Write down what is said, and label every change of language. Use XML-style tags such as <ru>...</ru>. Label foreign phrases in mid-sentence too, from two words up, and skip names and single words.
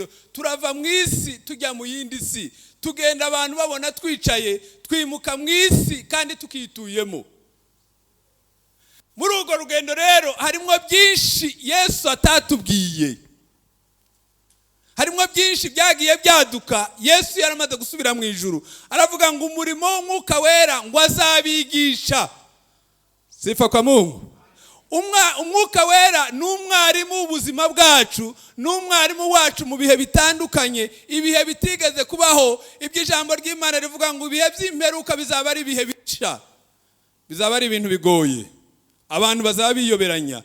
<rw>Turava mu isi tujya mu yindi si, tugenda abantu babona twicaye, twimuka mu isi kandi tukituyemo. Muri urwo rugendo rero harimo byinshi Yesu atatubwiye, harimo byinshi byagiye byaduka. Yesu yaramaze gusubira mu ijuru, aravuga ngo umurimo w'umwuka wera ngo azabigisha.</rw> <sw>Sifa kwa Mungu.</sw> <rw>Umwuka wera ni umwarimu w'ubuzima bwacu, ni umwarimu wacu mu bihe bitandukanye, ibihe bitigeze kubaho. Ibyo ijambo ry'Imana rivuga ngo ibihe by'imperuka bizaba ari ibihe bica, bizaba ari ibintu bigoye, abantu bazaba biyoberanya.</rw>